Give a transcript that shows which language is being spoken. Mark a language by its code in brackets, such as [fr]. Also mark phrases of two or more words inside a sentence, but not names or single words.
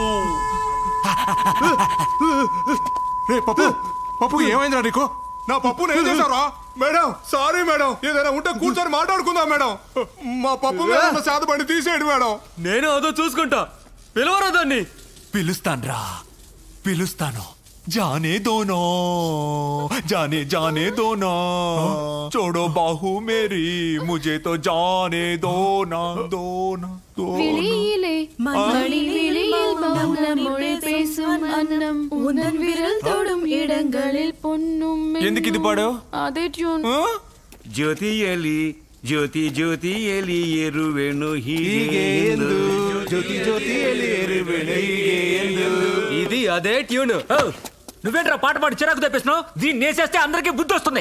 [te] రే పప్పు, పప్పు ఏమైందిరా నీకు? నా పప్పు ఏం చేశారా? మేడం సారీ మేడం, ఏదైనా ఉంటే కూర్చొని మాట్లాడుకుందాం మేడం. మా పప్పు శాతపడి తీసేయండి మేడం. నేను అదో చూసుకుంటా. పిలవరా దాన్ని? పిలుస్తాన్రా, పిలుస్తాను. [hi] जाने दो ना, जाने दो ना, छोड़ो बाहू मेरी, मुझे तो जाने दो ना, दो ना, दो [ta] விழியிலே மணிவிழியில் மௌனம் மொழி பேசும் அன்னம் உந்தன் விரல் தொடும் இடங்களில் பொன்னும் [te] ఎందుకు ఇది పాడావు? అదే ట్యూన్. [kn] ಜ್ಯೋತಿಯಲ್ಲಿ ಜ್ಯೋತಿ ಜ್ಯೋತಿಯಲ್ಲಿ ಎರುವೆನು ಹೀಗೆ ಎಂದು, ಜ್ಯೋತಿ ಜ್ಯೋತಿಯಲ್ಲಿ ಎರುವೆನು ಹೀಗೆ ಎಂದು. [te] ఇది అదే ట్యూన్. నువ్వేంట్రా పాట పాడి చిరాకు తెప్పిస్తున్నావు? దీన్ని నేసేస్తే అందరికీ బుద్ధి వస్తుంది.